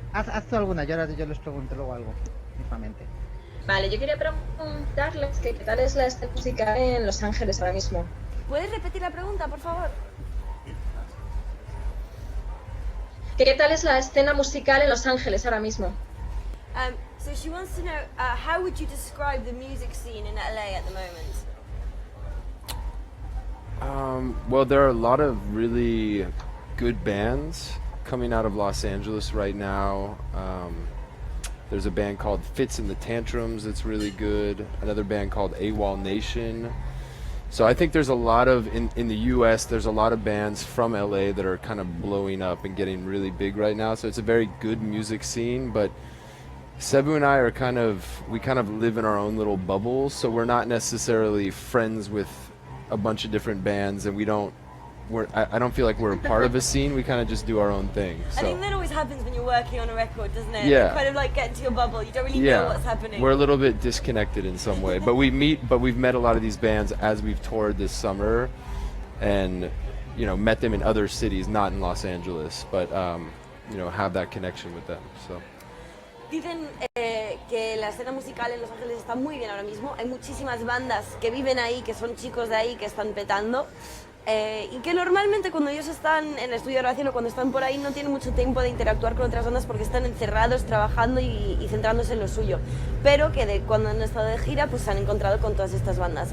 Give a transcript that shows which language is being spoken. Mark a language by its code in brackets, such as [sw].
[es] Haz tú alguna, yo les pregunto luego algo, mismamente. Vale, yo quería preguntarles que qué tal es la escena musical en Los Ángeles ahora mismo. ¿Puedes repetir la pregunta, por favor? Que qué tal es la escena musical en Los Ángeles ahora mismo. [en] So she wants to know, how would you describe the music scene in LA at the moment? Well, there are a lot of really good bands coming out of Los Angeles right now. There's a band called Fits and the Tantrums that's really good. Another band called AWOL Nation. So I think there's a lot of, in the US, there's a lot of bands from LA that are kind of blowing up and getting really big right now. So it's a very good music scene, but Cebu and I are we kind of live in our own little bubbles. So we're not necessarily friends with a bunch of different bands, and I don't feel like we're a part of a scene. We kind of just do our own thing. So. I think that always happens when you're working on a record, doesn't it? Yeah. You kind of like get into your bubble. You don't really know what's happening. We're a little bit disconnected in some way, but we've met a lot of these bands as we've toured this summer, and met them in other cities, not in Los Angeles, but have that connection with them. So. [es] Dicen que la escena musical en Los Ángeles está muy bien ahora mismo. Hay muchísimas bandas que viven ahí, que son chicos de ahí, que están petando. Y que normalmente cuando ellos están en el estudio de grabación o cuando están por ahí no tienen mucho tiempo de interactuar con otras bandas porque están encerrados trabajando y centrándose en lo suyo, pero que cuando han estado de gira pues se han encontrado con todas estas bandas.